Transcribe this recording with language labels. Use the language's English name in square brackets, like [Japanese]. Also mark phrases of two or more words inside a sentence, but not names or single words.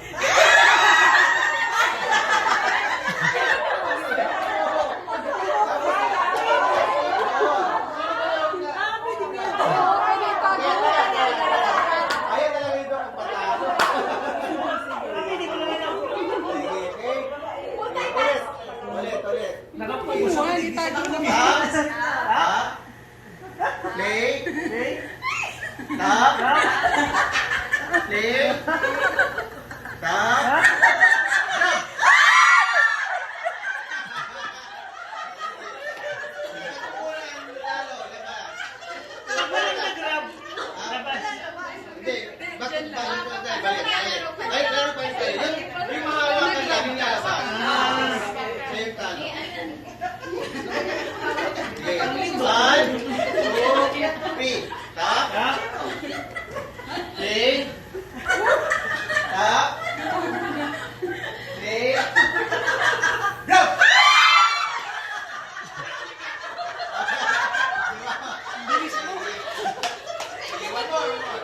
[Filipino] Ayaw talaga ito ang patalo. Sige, okay? Ulit. [English] Tap. Play. Tap. Play. Tap. [Filipino] Hindi, bakit balik? Ay, laro pa yun kayo. Yung mga hawakan namin lalabas. Siya yung talo. Okay. [English] 1, 2, 3. Tap. Play. Tap. Play. Go! Sige, one more.